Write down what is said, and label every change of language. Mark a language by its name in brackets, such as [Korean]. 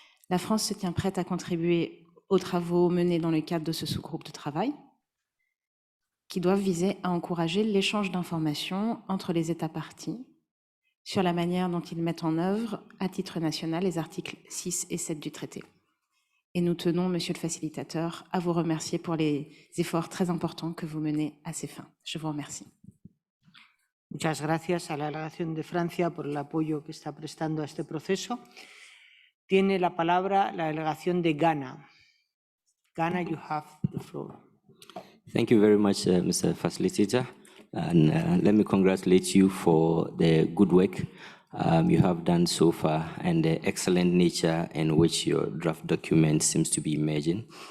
[French] La France se tient prête à contribuer aux travaux menés dans le cadre de ce sous-groupe de travail, qui doivent viser à encourager l'échange d'informations entre les États parties sur la manière dont ils mettent en œuvre, à titre national, les articles 6 et 7 du traité. Et nous tenons, Monsieur le facilitateur, à vous remercier pour les efforts très importants que vous menez à ces fins. Je vous remercie. [Spanish] Muchas gracias a la delegación de Francia por el apoyo que está prestando a este proceso. Tiene la palabra la delegación de Ghana. [English] Ghana, you have the floor. Thank you very much, Mr. Facilitator. And let me congratulate you for the good work you have done so far and the excellent nature in which your draft document seems to be emerging.